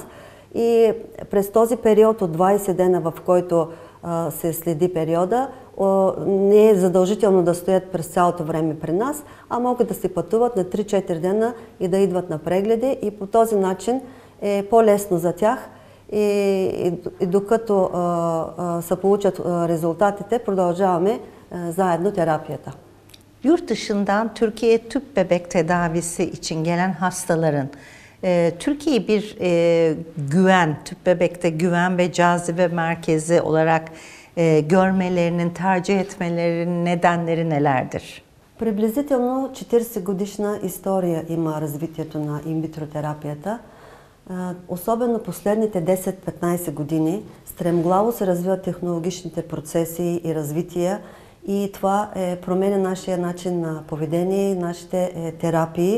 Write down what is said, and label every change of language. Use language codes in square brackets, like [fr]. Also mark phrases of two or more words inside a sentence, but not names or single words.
[bg] И през този период от 20 дена, в който се следи периода, не е задължително да стоят през цялото време при нас, а могат да се пътуват на 3-4 дена и да идват на прегледи и по този начин е по-лесно за tях и докато се получат резултатите, продължаваме заедно терapiyata. [tr] Yurt dışından Türkiye tüp bebek tedavisi için gelen hastaların Türkiye'yi bir güven, tüp bebekte güven ve cazibe merkezi olarak görmelerinin, tercih etmelerinin nedenleri nelerdir? [bg] Приблизително 40 годишна история има развитието на инвитро терапията. Особено последните 10-15 години стремглаво се развиват технологичните процеси и развития и това променя нашия начин на поведение и нашите терапии.